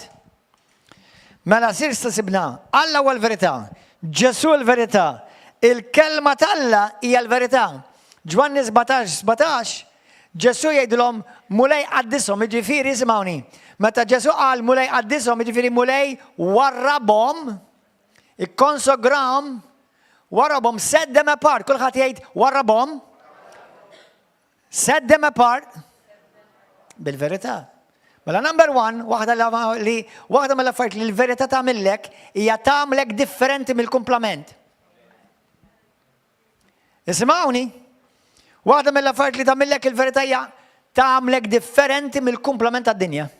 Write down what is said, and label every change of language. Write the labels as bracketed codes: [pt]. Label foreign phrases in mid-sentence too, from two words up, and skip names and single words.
[mt] Mela sir sibna, Alla huwa l-verità, Ġesu l-verità, il-kelma tal-Alla hija l-verità. Ġwanni 17, Ġesu jgħidilhom mulej qaddishom, jiġifieri isimgħuni. Meta Ġesu qal mulej qaddishom, jiġifieri mulej warrabhom, ikkonsograhom, warrabhom, [en] set them apart. [mt] Kulħadd jgħid warrabhom, [en] set them apart [mt] bil-verità. Mela [en] number one, [mt] waħda mill-affarijiet li l-verità tagħmellek hija tagħmlek differenti mill-kumplament. Isimgħuni? Waħda mill-affarijiet li tagħmellek il-verità hija tagħmlek differenti mill-kumplament tad-dinja.